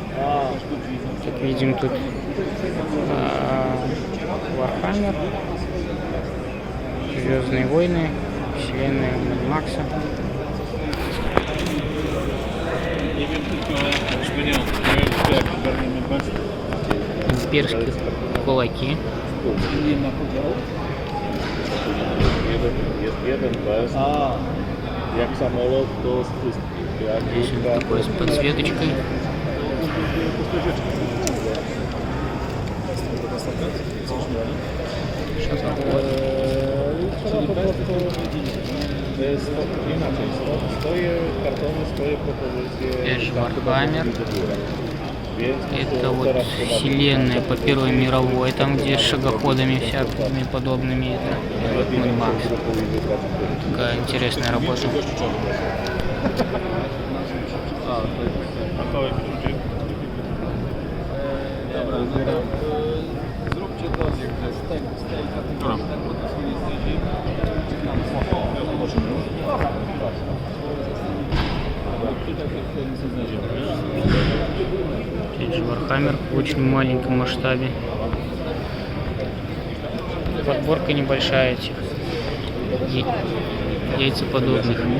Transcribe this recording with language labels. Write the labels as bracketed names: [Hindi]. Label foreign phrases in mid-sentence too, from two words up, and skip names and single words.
[Russian] Как видим, тут Warhammer, Звездные войны, вселенная Mad Макса. Имперские кулаки. [Polish] Jeden bez. Jak samolot, to z wszystkich. Jak [Russian] Здесь он такой с подсветочкой. Что такое? [Polish] Trzeba po prostu inaczej. Swoje kartony, swoje propozycje. [Russian] Опять же Warhammer. [Polish] Więc [Russian] Это вот вселенная по Первой мировой, там где с шагоходами всякими подобными. Это вот Mad Max. Такая интересная работа. [Polish] Zróbcie to z tej kategorii, tak, bo to są jesteście. [Russian] Опять же Warhammer в очень маленьком масштабе. Подборка небольшая этих яйцеподобных.